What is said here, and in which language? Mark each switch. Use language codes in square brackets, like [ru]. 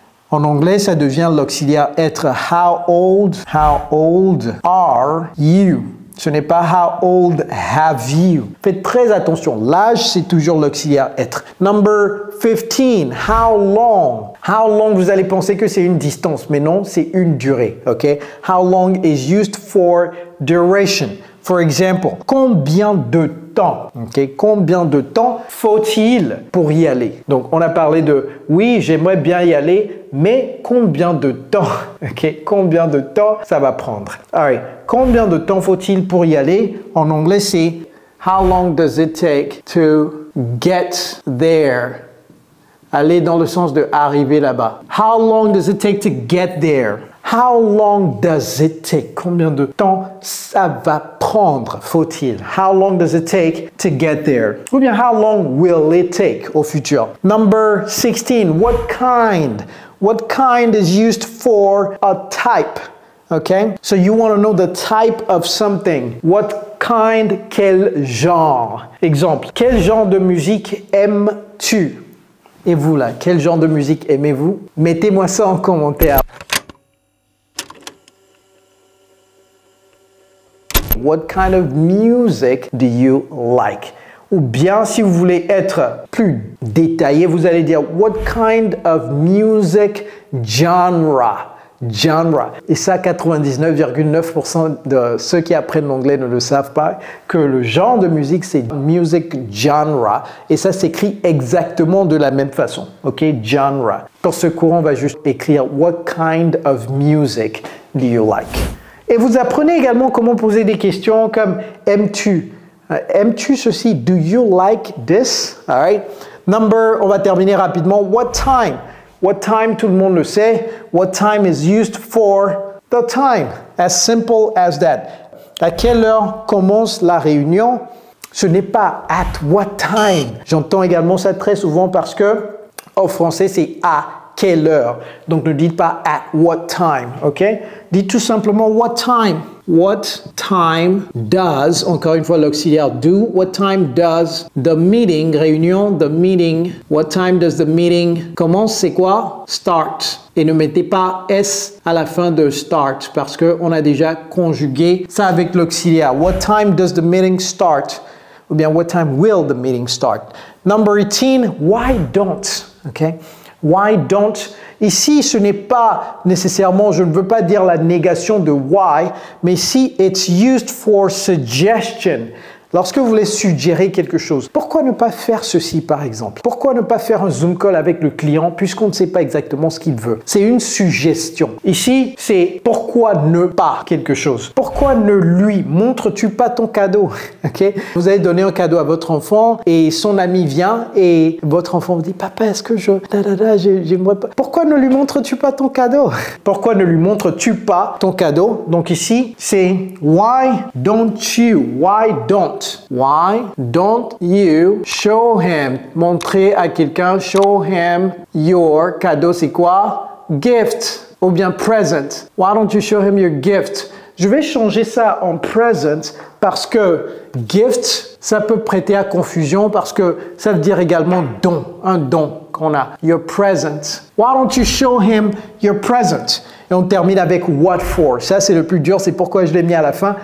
[fr] En anglais, ça devient l'auxiliaire être. [en] How old are you? [fr] Ce n'est pas [en] how old have you. [fr] Faites très attention. L'âge, c'est toujours l'auxiliaire être. [en] Number 15. How long? How long, [fr] vous allez penser que c'est une distance, mais non, c'est une durée. [en] Ok? How long is used for duration. For example, [fr] combien de temps? Okay? Combien de temps faut-il pour y aller? Donc, on a parlé de oui, j'aimerais bien y aller, mais combien de temps? Okay? Combien de temps ça va prendre? Alright. Combien de temps faut-il pour y aller? En anglais, c'est [en] how long does it take to get there? [fr] Aller dans le sens de arriver là-bas. [en] How long does it take to get there? How long does it take? [fr] Combien de temps ça va prendre, faut-il? [en] How long does it take to get there? [fr] Ou bien, [en] how long will it take [fr] au futur? [en] Number 16, what kind? What kind is used for a type? Okay? So you want to know the type of something. What kind, [fr] quel genre? Exemple, quel genre de musique aimes-tu? Et vous là, quel genre de musique aimez-vous? Mettez-moi ça en commentaire. [en] What kind of music do you like? [fr] Ou bien, si vous voulez être plus détaillé, vous allez dire [en] what kind of music genre? [fr] Genre. Et ça, 99,9% de ceux qui apprennent l'anglais ne le savent pas, que le genre de musique, c'est music genre. Et ça s'écrit exactement de la même façon. Ok? Genre. Dans ce cours, on va juste écrire [en] what kind of music do you like? [fr] Et vous apprenez également comment poser des questions comme aimes-tu? Aimes-tu ceci? [en] Do you like this? All right. Number, [fr] on va terminer rapidement. [en] What time? What time, [fr] tout le monde le sait. [en] What time is used for the time. As simple as that. [fr] À quelle heure commence la réunion? Ce n'est pas [en] at what time. [fr] J'entends également ça très souvent parce que en français, c'est à quelle heure. Donc ne dites pas [en] at what time, [fr] ok? Dites tout simplement [en] what time. What time does, [fr] encore une fois l'auxiliaire do, [en] what time does the meeting, réunion, the meeting, what time does the meeting commence, [fr] c'est quoi? [en] Start. [fr] Et ne mettez pas S à la fin de start parce qu'on a déjà conjugué ça avec l'auxiliaire. [en] What time does the meeting start? [fr] Ou bien [en] what time will the meeting start? Number 18, why don't? Okay? Why don't? [fr] Ici, ce n'est pas nécessairement, je ne veux pas dire la négation de why, mais si [en] it's used for suggestion. [fr] Lorsque vous voulez suggérer quelque chose, pourquoi ne pas faire ceci par exemple? Pourquoi ne pas faire un Zoom call avec le client puisqu'on ne sait pas exactement ce qu'il veut? C'est une suggestion. Ici, c'est pourquoi ne pas quelque chose? Pourquoi ne lui montres-tu pas ton cadeau? Okay? Vous allez donner un cadeau à votre enfant et son ami vient et votre enfant vous dit « Papa, est-ce que j'aimerais pas... » Pourquoi ne lui montres-tu pas ton cadeau? Pourquoi ne lui montres-tu pas ton cadeau? Donc ici, c'est « [en] Why don't you? Why don't? » Why don't you show him? [fr] Montrer à quelqu'un, [en] show him your cadeau, [fr] c'est quoi? Gift ou bien present. [en] Why don't you show him your gift? [fr] Je vais changer ça en present parce que gift, ça peut prêter à confusion parce que ça veut dire également don, un don qu'on a. [en] Your present. Why don't you show him your present? [fr] Et on termine avec [en] what for. [fr] Ça, c'est le plus dur, c'est pourquoi je l'ai mis à la fin.